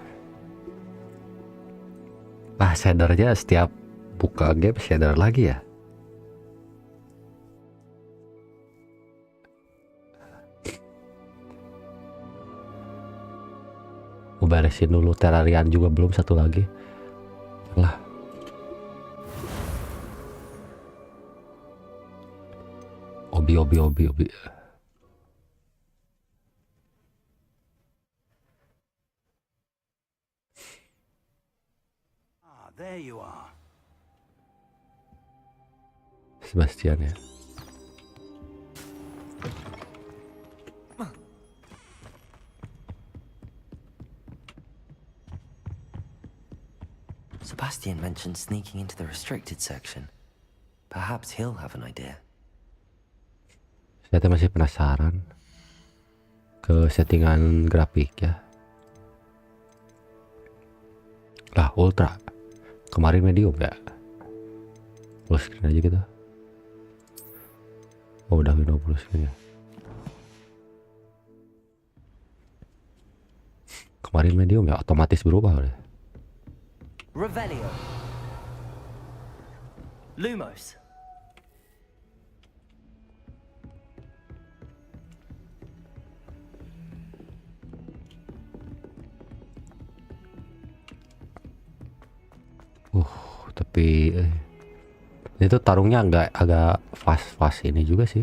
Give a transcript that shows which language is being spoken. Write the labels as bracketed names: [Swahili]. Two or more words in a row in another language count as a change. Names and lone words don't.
[Indonesian] Shadernya setiap buka game shader lagi ya. Mau beresin dulu terrarian juga belum satu lagi. Lah. Obi. [English] There you are. [Indonesian] Sebastian ya. [English] Sebastian mentioned sneaking into the restricted section. Perhaps he'll have an idea. [Indonesian] Saya masih penasaran ke settingan grafik ya. Lah ultra. Kemarin medium ya. [English] Full screen [Indonesian] aja gitu. Oh udah Windows [English] full screen [Indonesian] ya. Kemarin medium ya, otomatis berubah udah. Revelio. Lumos. Tapi itu tarungnya agak fast ini juga sih.